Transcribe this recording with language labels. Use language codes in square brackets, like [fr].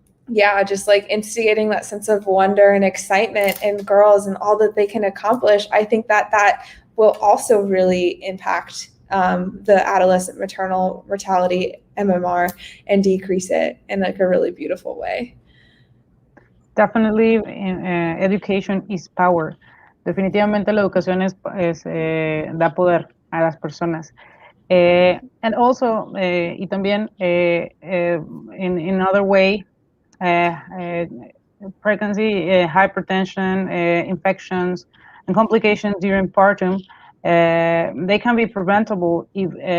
[en] Yeah, just like instigating that sense of wonder and excitement in girls and all that they can accomplish. I think that that will also really impact the adolescent maternal mortality, MMR, and decrease it in like a really beautiful way. Definitely, education is power. [es] Definitivamente la educación da poder a las personas. [en] And also, y también in other way, pregnancy, hypertension, infections, and complications during postpartum, they can be preventable if